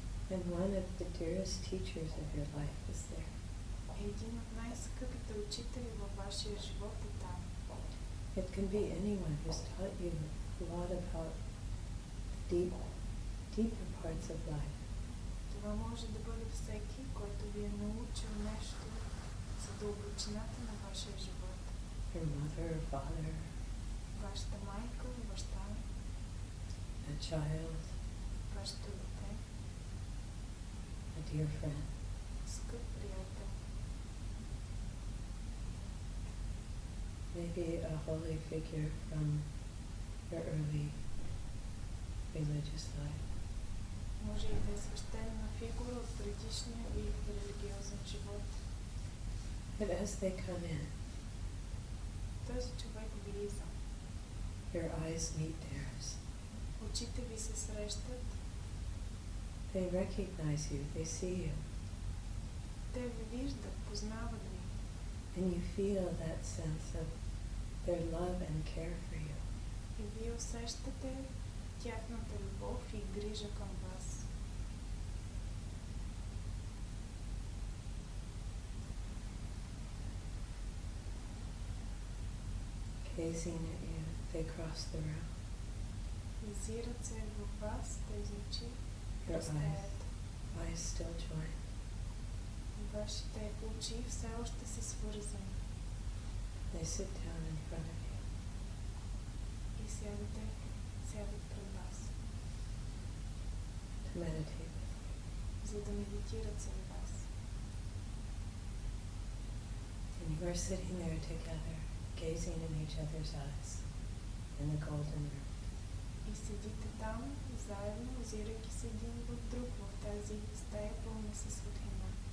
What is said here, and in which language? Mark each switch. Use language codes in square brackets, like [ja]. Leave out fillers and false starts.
[en] and one of the dearest teachers of your life is there. [bg] и един от най-скъпите учители във вашия живот е там. [en] It can be anyone who's taught you a lot about the deeper parts of life. [bg] Това може да бъде всеки, който ви е научил нещо за дълбочината на вашия живот. [en] Your mother or father, [bg] Вашата майка, баща, [en] a child, [bg] вашето дете, [en] a dear friend. [bg] скъп приятел, [en] Maybe a holy figure from your early religious life. [bg] може и да е свещена фигура от предишния ви религиозен живот. [en] But as they come in, [bg] Този човек влиза, [en] your eyes meet theirs. [bg] очите ви се срещат, [en] They recognize you, they see you, [bg] те ви виждат, познават ви [en] and you feel that sense of their love and care for you. [bg] и вие усещате тяхната любов и грижа към вас. [en] Gazing at you, they cross the room. [bg] Взират се във вас тези очи, [en] Your [bg] разтаят. [en] eyes still join. [bg] Вашите очи все още са свързани [en] They sit down in front of you. [bg] и сядат пред вас. [en] To meditate with you. [bg] за да медитират с вас. [en] And you are sitting there together, gazing in each other's eyes in the golden room. [bg] И седите там, заедно, озирайки се един в друг в тази стая пълна със светлина.